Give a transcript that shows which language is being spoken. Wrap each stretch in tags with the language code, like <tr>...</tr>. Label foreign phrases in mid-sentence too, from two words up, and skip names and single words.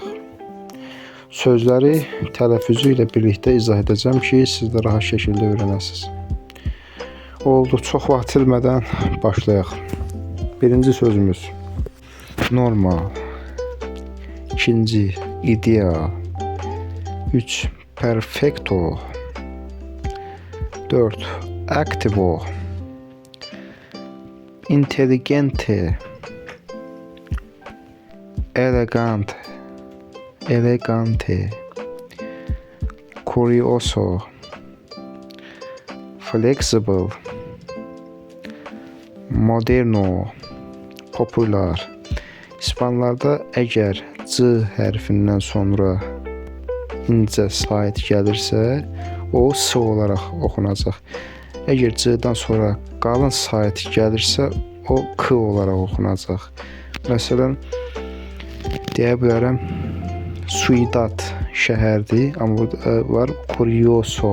<az>Sözləri tələffüzü ilə birlikdə izah edəcəm ki, siz də rahat şəkildə öyrənəsiniz. Oldu, çox vaxt itirmədən başlayaq. Birinci sözümüz normal. İkinci ideal.</az> <es>3 perfecto. 4 activo. Inteligente. Elegante. Elegante. Curioso. Flexible. Moderno. Popular.</es> <az>İspanlarda əgər C hərfindən sonra incə sait gəlirsə, o S olaraq oxunacaq. Əgər C-dən sonra qalın sait gəlirsə, o K olaraq oxunacaq. Məsələn, deyə bilərəm, Ciudad şəhərdir, amma burada var Curioso.</az>